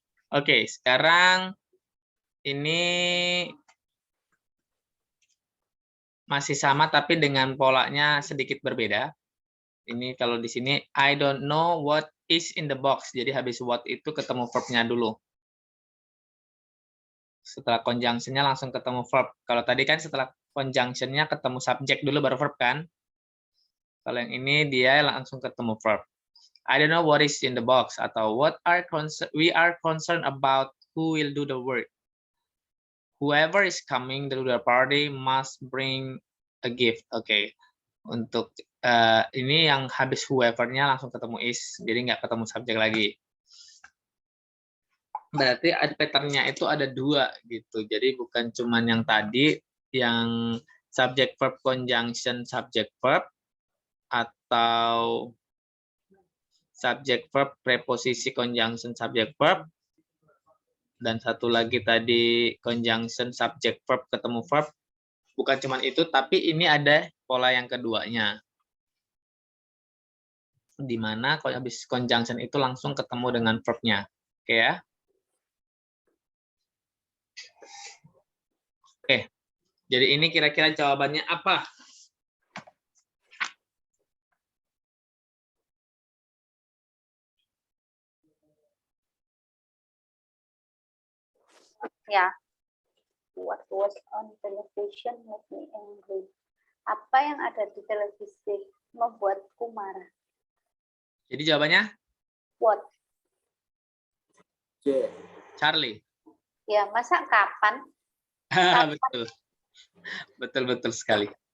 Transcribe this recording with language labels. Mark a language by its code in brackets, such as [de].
[id] Oke, sekarang ini masih sama tapi dengan polanya sedikit berbeda. Ini kalau di sini [en] I don't know what is in the box. Jadi habis what itu ketemu verb-nya dulu. Setelah conjunction-nya langsung ketemu verb. Kalau tadi kan setelah conjunction-nya ketemu subject dulu baru verb kan. Kalau yang ini dia langsung ketemu verb. I don't know what is in the box, [id] atau [en] we are concerned about who will do the work. Whoever is coming to the party must bring a gift. [id] Oke. Untuk ini yang habis whoever-nya langsung ketemu is, jadi nggak ketemu subjek lagi. Berarti pattern-nya itu ada 2 gitu. Jadi bukan cuman yang tadi, yang subject verb conjunction subject verb, atau subject verb, preposisi conjunction subject verb. Dan satu lagi tadi conjunction subject verb ketemu verb. Bukan cuma itu, tapi ini ada pola yang keduanya. Di mana kalau habis conjunction itu langsung ketemu dengan verb-nya. Oke ya. Oke. Jadi ini kira-kira jawabannya apa? Ya. [en] What was on television made me angry? [id] Apa yang ada di televisi membuatku marah? Jadi jawabannya [en] What? C. Charlie. [id] Ya, masa kapan? Betul. Betul sekali.